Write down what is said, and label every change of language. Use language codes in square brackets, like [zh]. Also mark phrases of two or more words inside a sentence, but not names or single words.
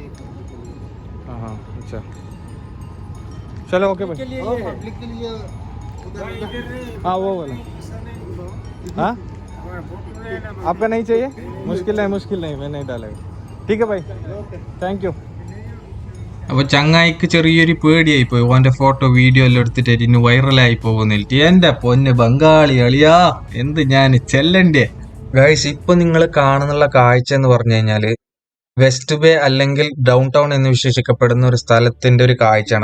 [hi] हाँ, अच्छा, चलो ओके भाई. पब्लिक के लिए हाँ वो वाला. हाँ आपका नहीं चाहिए? मुश्किल नहीं, मैं नहीं डालेगा. ठीक है भाई, [en] thank you. [ml] അപ്പോൾ ചങ്ങായിക്ക് ചെറിയൊരു പേടിയായി പോയി. ഓൻ്റെ ഫോട്ടോ വീഡിയോ എല്ലാം എടുത്തിട്ട് ഇന്ന് വൈറലായി പോകുന്നില്ല. എൻ്റെ പൊന്ന് ബംഗാളി അളിയാ, എന്ത് ഞാൻ ചെല്ലണ്ടേ ഗൈസ്. ഇപ്പൊ നിങ്ങൾ കാണുന്നുള്ള കാഴ്ച എന്ന് പറഞ്ഞു കഴിഞ്ഞാല് വെസ്റ്റ് ബേ അല്ലെങ്കിൽ ഡൗൺ ടൗൺ എന്ന് വിശേഷിക്കപ്പെടുന്ന ഒരു സ്ഥലത്തിന്റെ ഒരു കാഴ്ചയാണ്.